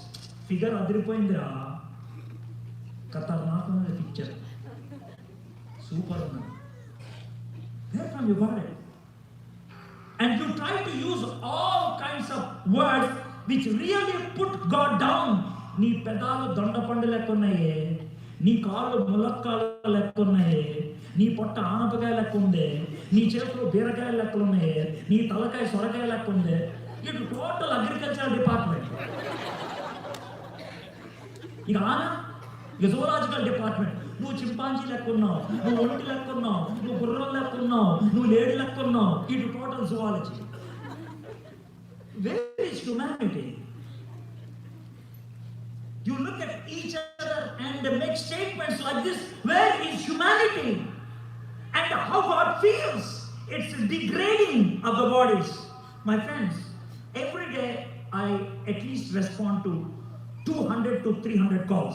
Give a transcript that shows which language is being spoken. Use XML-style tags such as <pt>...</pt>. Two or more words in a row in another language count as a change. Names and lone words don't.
<te>ఫిగర్ అదిరిపోయింద్ర. కటర్నాక్ పిక్చర్.</te> <en>Super. Where from you got it? And you try to use all kinds of words which really put God down.</en> <te>నీ పెదాలు దొండపండు లెక్కున్నయే, నీ కాళ్ళు ములక్కాడలు లెక్కున్నయే, నీ పొట్ట ఆనపకాయ లెక్కుందే, నీ చెవులు బీరకాయలు లెక్కున్నయే, నీ తలకాయ సొరకాయ లెక్కుందే.</te> <en>It is total agricultural department.</en> <te>ఇక ఆన</te> <en>zoological department.</en> <te>నువ్వు చింపాంజీ లెక్కున్నావు, నువ్వు ఒంటి లెక్కున్నావు, నువ్వు గుర్రం లెక్కున్నావు, నువ్వు లేడి లెక్కున్నావు. ఇటు</te> <en>total zoology. Where is humanity? You look at each other and they make statements like this. Where is humanity? And how God feels. It's degrading of the bodies. My friends, every day I at least respond to 200 to 300 calls.</en>